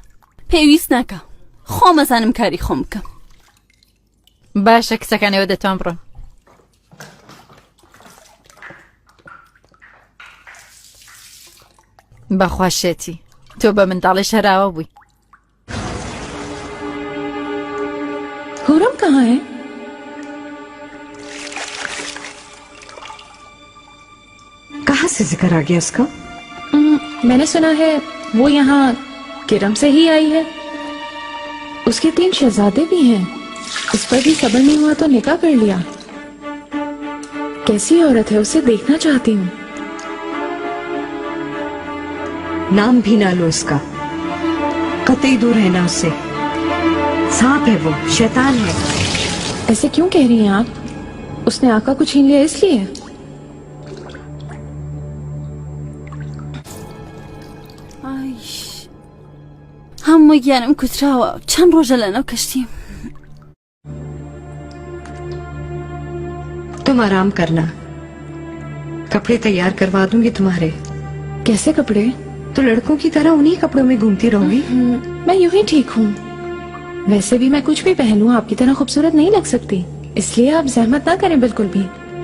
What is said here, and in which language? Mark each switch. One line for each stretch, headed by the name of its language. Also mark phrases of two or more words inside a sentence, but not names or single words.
Central Kurdish: پێویست ناکە، خۆمەزانم کاری خۆم بکەم. باشە، کچەکانەوە دەتوان بڕۆن. بەخواشێتی تۆ بە منداڵی شەراوە بووی.
Hindi: हुरम कहाँ है? कहाँ से जिक्र आ गया उसका? मैंने सुना है वो यहाँ किरम से ही आई है। उसके 3 शहजादे भी हैं। उस पर भी सब्र नहीं हुआ तो निकाह कर लिया। कैसी औरत है, उसे देखना चाहती हूँ। नाम भी ना लो उसका, कतई दूर रहना उससे। सांप है वो, शैतान है। ऐसे क्यों कह रही हैं आप? उसने आका को छीन लिया इसलिए?
Central Kurdish: هەموو گیانم کوتراوە، چەند ڕۆژە لەناو کەشتیم.
Hindi: तुम आराम करना, कपड़े तैयार करवा दूंगी तुम्हारे। कैसे कपड़े? तो लड़कों की तरह उन्हीं कपड़ों में घूमती रहोगी। मैं यूं ही ठीक हूँ। वैसे भी मैं कुछ भी पहनूं आपकी तरह खूबसूरत नहीं लग सकती, इसलिए आप जहमत ना करें बिल्कुल भी।